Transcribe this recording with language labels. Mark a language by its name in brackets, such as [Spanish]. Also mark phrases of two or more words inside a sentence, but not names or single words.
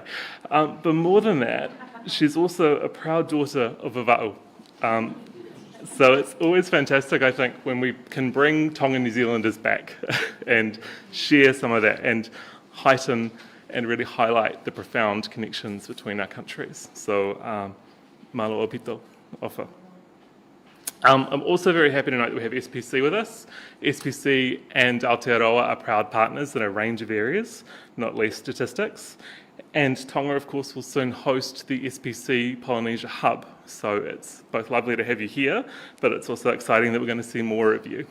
[English] But more than that, she's also a proud daughter of a wa'u. So it's always fantastic, I think, when we can bring Tonga New Zealanders back and share some of that and heighten and really highlight the profound connections between our countries. So, [Tongan] malo opito, ofa. [English] I'm also very happy tonight that we have SPC with us. SPC and Aotearoa are proud partners in a range of areas, not least statistics. And Tonga, of course, will soon host the SPC Polynesia Hub. So it's both lovely to have you here, but it's also exciting that we're going to see more of you.